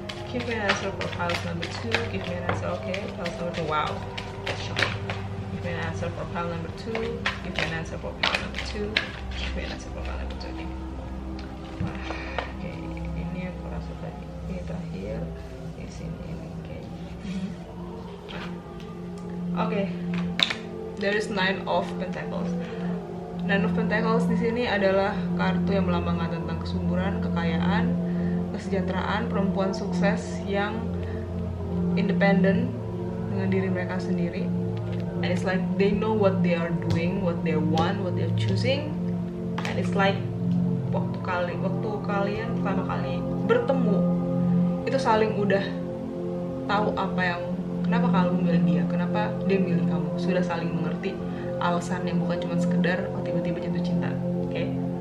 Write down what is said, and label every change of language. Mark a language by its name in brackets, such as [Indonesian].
[English] Give me an answer for pile number 2. Give me an answer. Okay, pile number 2. Wow, that's shocking. Give me an answer for pile number 2. Give me an answer for pile number 2. Give me an answer for pile number 2. [Indonesian] Oke, ini aku rasa tadi ini terakhir di sini ini. [English] Oke, there is 9 of Pentacles. [Indonesian] 9 of Pentacles di sini adalah kartu yang melambangkan tentang kesuburan, kekayaan, kesejahteraan, perempuan sukses yang independen dengan diri mereka sendiri. [English] And it's like they know what they are doing, what they want, what they're choosing. And it's like [Indonesian] waktu kalian pertama kali bertemu, itu saling udah tahu kenapa kamu milih dia, kenapa dia milih kamu. Sudah saling mengerti alasan yang bukan cuma sekedar tiba-tiba jatuh cinta. Okay?